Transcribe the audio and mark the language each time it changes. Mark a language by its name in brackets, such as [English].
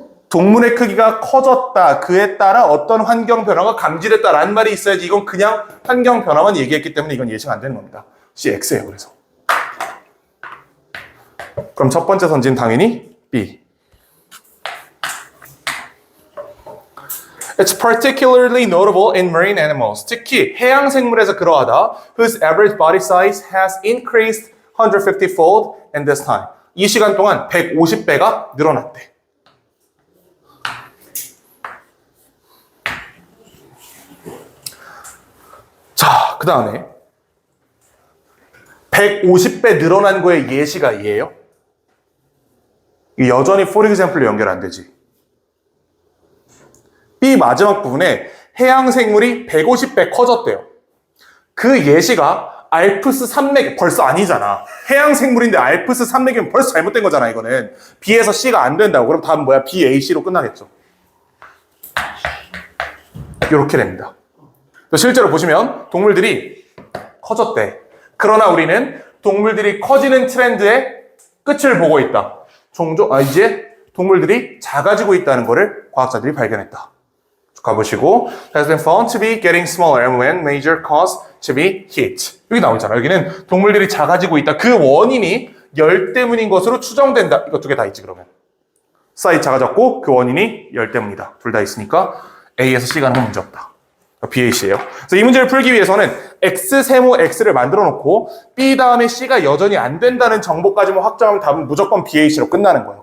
[Korean] 동물의 크기가 커졌다. 그에 따라 어떤 환경 변화가 감지됐다라는 말이 있어야지. 이건 그냥 환경 변화만 얘기했기 때문에 이건 예시가 안 되는 겁니다. C, X예요. 그래서. 그럼 첫 번째 선지는 당연히 B. [English] It's particularly notable in marine animals. [Korean] 특히 해양 생물에서 그러하다. [English] Whose average body size has increased 150-fold in this time. [Korean] 이 시간 동안 150배가 늘어났대. 자, 그 다음에 150배 늘어난 거의 예시가 얘예요. 여전히 for example로 연결 안 되지. B 마지막 부분에 해양 생물이 150배 커졌대요. 그 예시가 알프스 산맥 벌써 아니잖아. 해양 생물인데 알프스 산맥이면 벌써 잘못된 거잖아. 이거는 B에서 C가 안 된다고. 그럼 답은 뭐야? B, A, C로 끝나겠죠. 이렇게 됩니다. 실제로 보시면 동물들이 커졌대. 그러나 우리는 동물들이 커지는 트렌드의 끝을 보고 있다. 종종 이제 동물들이 작아지고 있다는 것을 과학자들이 발견했다. 가보시고 [English] has been found to be getting smaller and when major cause to be heat. [Korean] 여기 나오잖아. 여기는 동물들이 작아지고 있다. 그 원인이 열 때문인 것으로 추정된다. 이거 두 개 다 있지 그러면. 사이즈 작아졌고 그 원인이 열 때문이다. 둘 다 있으니까 A에서 C 가는 건 문제 없다. BAC예요. 그래서 이 문제를 풀기 위해서는 X 세모 X를 만들어 놓고 B 다음에 C가 여전히 안 된다는 정보까지만 확정하면 답은 무조건 BAC로 끝나는 거예요.